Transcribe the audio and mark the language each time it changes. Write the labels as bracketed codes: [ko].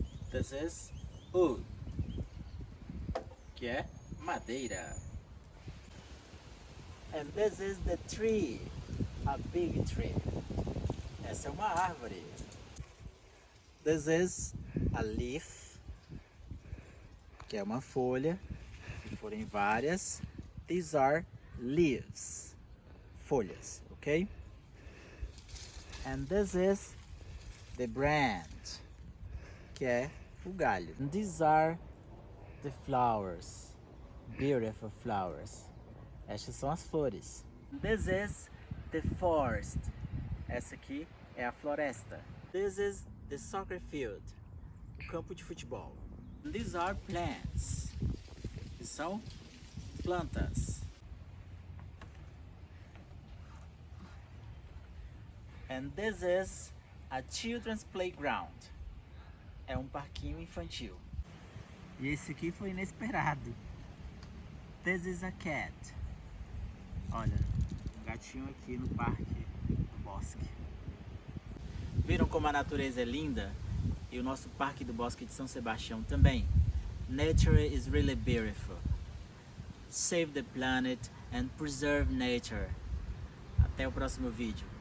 [en] This is wood, [pt] que é madeira. [en] And this is the tree, a big tree. [pt] Essa é uma árvore. [en] This is a leaf, [pt] que é uma folha. Se forem várias, [en] these are leaves, [pt] folhas, ok? [en] And this is the branch, [pt] que é o galho. [en] And these are the flowers, beautiful flowers. [pt] Estas são as flores. [en] This is the forest. [pt] Essa aqui é a floresta. [en] This is the soccer field, [pt] o campo de futebol. [en] These are plants. [pt] Que são plantas. [en] And this is a children's playground. [pt] É um parquinho infantil. E esse aqui foi inesperado. [en] This is a cat. [pt] Olha, um gatinho aqui no Parque do Bosque. Viram como a natureza é linda? E o nosso Parque do Bosque de São Sebastião também. [en] Nature is really beautiful. Save the planet and preserve nature. [pt] Até o próximo vídeo.